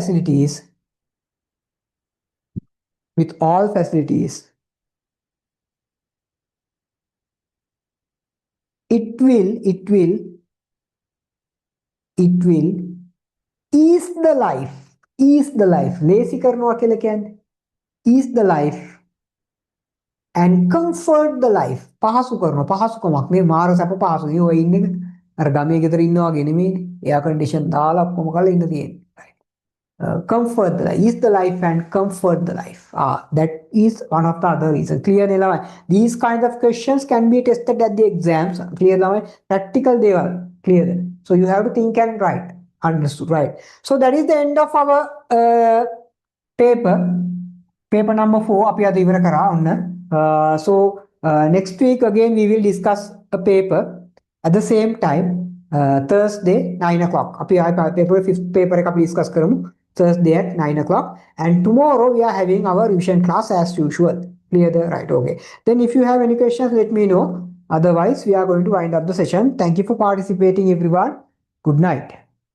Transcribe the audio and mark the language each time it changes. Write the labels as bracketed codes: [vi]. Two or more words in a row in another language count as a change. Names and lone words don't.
[en] ease the life. Lazy [si] කරනවා කියලා කියන්නේ [en] ease the life and comfort the life. [si] පහසු කරනවා, පහසුකමක් නේ. මාර සැප පහසු. ඒ ඔය ඉන්නේ අර ගමේ ගෙදර ඉන්නවා වගේ නෙමෙයිනේ. එයා කන්ඩිෂන් දාලා ඔක්කොම කරලා ඉන්න තියෙන්නේ. [en] Comfort the life, ease the life and comfort the life. That is one of the other reasons. [si] Clear නේ? [en] These kinds of questions can be tested at the exams. [si] Clear නේ? Practical දේවල්. [en] Clear. So you have to think and write. Understood, right? So that is the end of our paper number 4. [si] අපි අද ඉවර කරා ඔන්න. [en] So next week again we will discuss a paper at the same time, Thursday 9 o'clock. අපි fifth paper එක අපි discuss කරමු Thursday at 9 o'clock, and tomorrow we are having our revision class as usual. Clear? Right? Okay. Then if you have any questions, let me know. Otherwise we are going to wind up the session. Thank you for participating, everyone. Good night.